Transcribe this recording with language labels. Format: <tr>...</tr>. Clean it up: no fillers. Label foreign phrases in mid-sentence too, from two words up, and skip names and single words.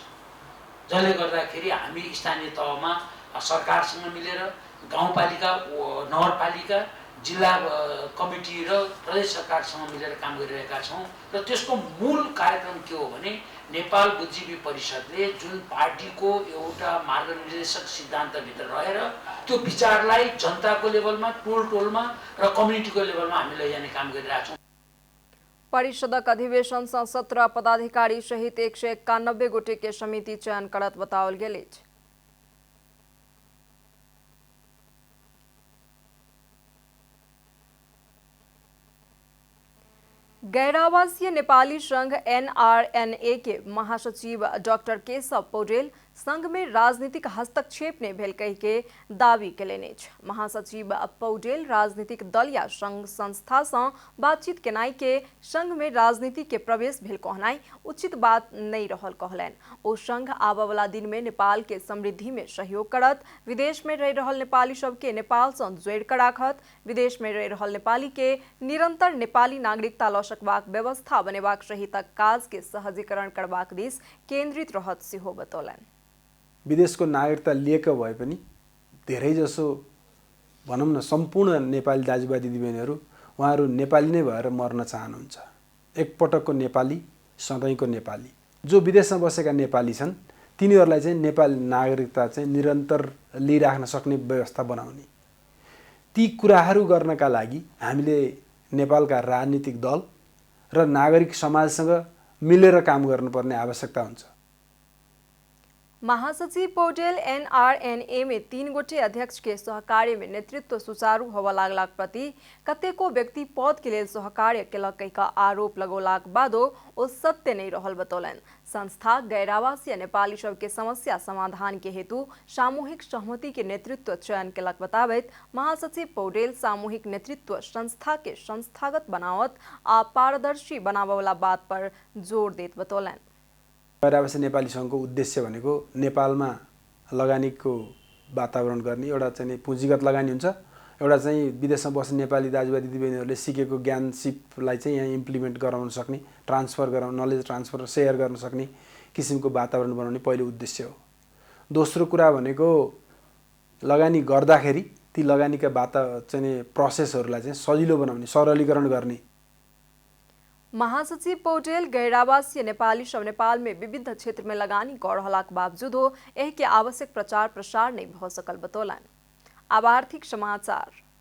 <ne>जसले गर्दाखेरि हामी स्थानीय तहमा सरकारसँग मिलेर गाउँपालिका, नगरपालिका, जिल्ला कमिटी र प्रदेश सरकारसँग मिलेर काम गरिरहेका छौँ र त्यसको मूल कार्यक्रम के हो भने नेपाल बुद्धिजीवी परिषदले जुन पार्टीको एउटा मार्गनिर्देशक सिद्धान्तभित्र रहेर त्यो विचारलाई जनताको लेभलमा, टोलमा र कम्युनिटीको लेभलमा हामी लैजाने काम गरिरहेका छौँ।</ne> <mai>परिषदक अधिवेशन 17 पदाधिकारी सहित 191 गोटे के समिति चयन करत बताओल गेल अछि। गैर-आवासीय नेपाली संघ NRNA के महासचिव डॉक्टर केशव पौडेल संघ में राजनीतिक हस्तक्षेप ने भेल कहि के दावी केलनि अछि। महासचिव पौडेल राजनीतिक दल या संघ संस्था से बातचीत केनाई के संघ में राजनीति के प्रवेश भेल कहनाई उचित बात नहीं रहल कहलनि। ओ संघ आबय वाला दिन में नेपाल के समृद्धि में सहयोग करत, विदेश में रह रहल नेपाली सब के नेपाल से जोड़ कर राखत, विदेश में रह रहल नेपाली के निरंतर नेपाली नागरिकता ल सकबाक व्यवस्था बनेबाक सहित काज के सहजीकरण करबाक दिस केन्द्रित रहत सेहो बतौलनि।</mai> <ne>विदेशको नागरिकता लिएका भए पनि धेरैजसो भनौँ न सम्पूर्ण नेपाली दाजुभाइ दिदीबहिनीहरू उहाँहरू नेपाली नै भएर मर्न चाहनुहुन्छ। एकपटकको नेपाली, सधैँको नेपाली। जो विदेशमा बसेका नेपाली छन् तिनीहरूलाई चाहिँ नेपाली नागरिकता चाहिँ निरन्तर लिइराख्न सक्ने व्यवस्था बनाउने। ती कुराहरू गर्नका लागि हामीले नेपालका राजनीतिक दल र नागरिक समाजसँग मिलेर काम गर्नुपर्ने आवश्यकता हुन्छ।</ne> <mai>महासचिव पौडेल NRNA में 3 गोटे अध्यक्ष के सहकार्य में नेतृत्व सुचारू होबा लागलाक प्रति कतेको व्यक्ति पद के लेल सहकार्य केलक कहि का आरोप लगौलाक बादो ओ सत्य नहीं रहल बतौलनि। संस्था गैर-आवासीय नेपाली सब के समस्या समाधान के हेतु सामूहिक सहमति के नेतृत्व चयन केलक बताबैत महासचिव पौडेल सामूहिक नेतृत्व संस्था के संस्थागत बनावत आ पारदर्शी बनावे वाला बात पर जोड़ देत बतौलनि।</mai> <ne>गैर-आवासीय नेपाली सङ्घको उद्देश्य भनेको नेपालमा लगानीको वातावरण गर्ने एउटा चाहिँ पुँजीगत लगानी हुन्छ, एउटा चाहिँ विदेशमा बस्ने नेपाली दाजुभाइ दिदीबहिनीहरूले सिकेको ज्ञान सिपलाई चाहिँ यहाँ इम्प्लिमेन्ट गराउन सक्ने, ट्रान्सफर गराउन,</ne> <en>knowledge transfer</en> <ne>सेयर गर्न सक्ने किसिमको वातावरण बनाउने पहिलो उद्देश्य हो। दोस्रो कुरा भनेको लगानी गर्दाखेरि ती लगानीका चाहिँ प्रोसेसहरूलाई चाहिँ सजिलो बनाउने, सरलीकरण गर्ने।</ne> <mai>महासचिव पौडेल गैर-आवासीय नेपाली सब नेपाल में विविध क्षेत्र में लगानी कर रहलाक बावजूदो एह के आवश्यक प्रचार प्रसार नहीं भ सकल बतौलनि। अब आर्थिक समाचार।</mai>